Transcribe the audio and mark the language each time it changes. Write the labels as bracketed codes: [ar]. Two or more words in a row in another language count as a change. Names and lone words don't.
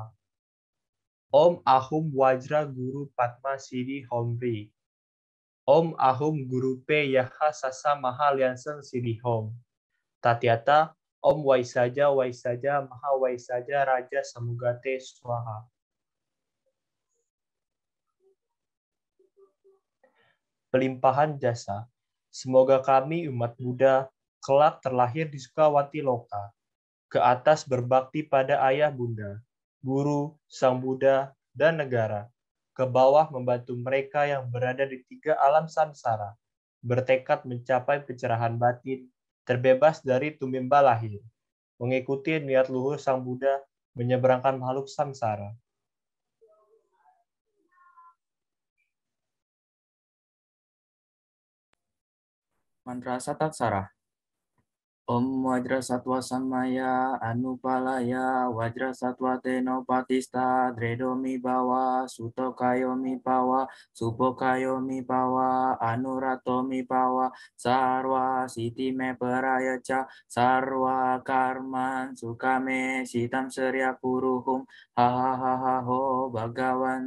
[sa] Om Ahum Wajra Guru Padma Siddhi Homri. Om Ahum Guru Pe Yaha Sasa Mahalyanseng Siddhi Hom. Tatyata Om Waisaja Maha Waisaja Raja Samugate Swaha. [id] Pelimpahan jasa. Semoga kami umat Buddha kelak terlahir di Sukawati Loka, ke atas berbakti pada ayah bunda, guru, sang Buddha, dan negara, ke bawah membantu mereka yang berada di 3 alam samsara, bertekad mencapai pencerahan batin, terbebas dari tumimba lahir, mengikuti niat luhur sang Buddha menyeberangkan makhluk samsara. Mantra Sataksara. [sa] Om Wajra Satwa Samaya Anupalaya Wajra Satwa Tenopatista Dredomi Bawa Sutokayomi Pawa Supokayomi Pawa Anuratomi Pawa Sarwa Siti Me Perayaca Sarwa Karman Sukame Sitam Serya Puruhum Hahaha Ho Bhagawan